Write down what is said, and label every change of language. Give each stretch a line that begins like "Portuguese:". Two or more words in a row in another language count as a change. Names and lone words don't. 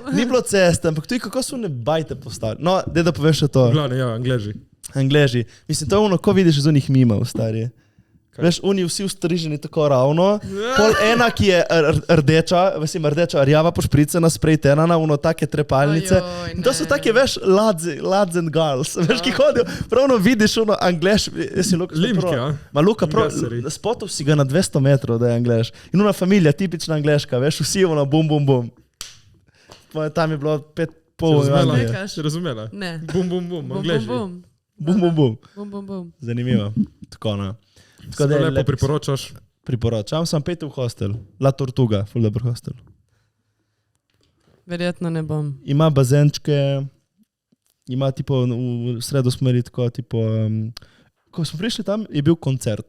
Slovenian: Ni bilo ceste, ampak tudi kako so ne bajte postavili. No, da poveš še to. Glavne, ja, Angleži. Angleži. Mislim, to je ono, ko vidiš iz onih mimov, stari. Veš, oni vsi ustriženi tako ravno, pol ena, ki je rdeča, rdeča rjava pošpricena, sprejtenana, ono take trepalnice. Ojoj, In to so ne. take, veš,
English: lads and girls,
Slovenian: veš, ki hodijo, pravno vidiš ono Anglež, jaz si Luka Limke, ja. Ma Luka, Gaseri. spotov si ga na 200 metrov, da je Anglež. In ona familija, tipična Angleška, veš, vsi ono bum, bum, bum. Tam je bilo 5,5 Razumela? Nekaš. Si razumela? Ne. Bum, bum, bum, Bum, Angleži. bum, Bum, bum, bum. bum, bum, bum. Zanimivo. Tako, no. Tako da je lepo lep- priporočaš. Priporočam, sem pet v hostel. La Tortuga, ful dober hostel. Verjetno ne bom. Ima bazenčke, ima tipo, v sredo smo imeli tako, tipo, ko smo prišli tam, je bil koncert.